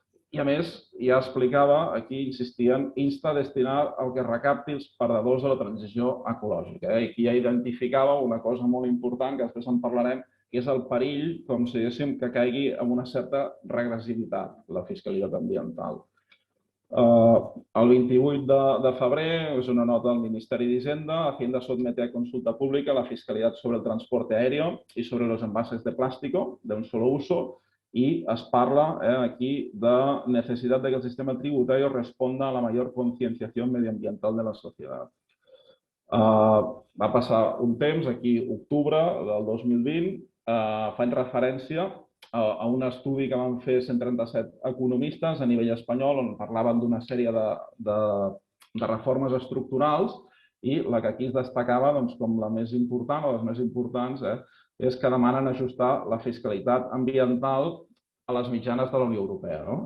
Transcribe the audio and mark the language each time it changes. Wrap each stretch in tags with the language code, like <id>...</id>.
<ca>I a més, ja explicava, aquí insistien, insta a destinar el que recapti els perdedors de la transició ecològica. I aquí ja identificava una cosa molt important, que després en parlarem, que és el perill, com si diguéssim, que caigui en una certa regressivitat, la fiscalitat ambiental. El 28 de febrer és una nota del Ministeri d'Hisenda.</ca> <es>Hacienda somete a consulta pública la fiscalidad sobre el transporte aéreo y sobre los envases de plástico de un solo uso, y</es> <ca>es parla aquí</ca> <es>de necesidad de que el sistema tributario responda a la mayor concienciación medioambiental de la sociedad.</es> <ca>Va passar un temps, aquí octubre del 2020, fan referència a un estudi que van fer 137 economistes a nivell espanyol on parlaven d'una sèrie de reformes estructurals, i la que aquí es destacava com la més important o les més importants és que demanen ajustar la fiscalitat ambiental a les mitjanes de la Unió Europea.</ca>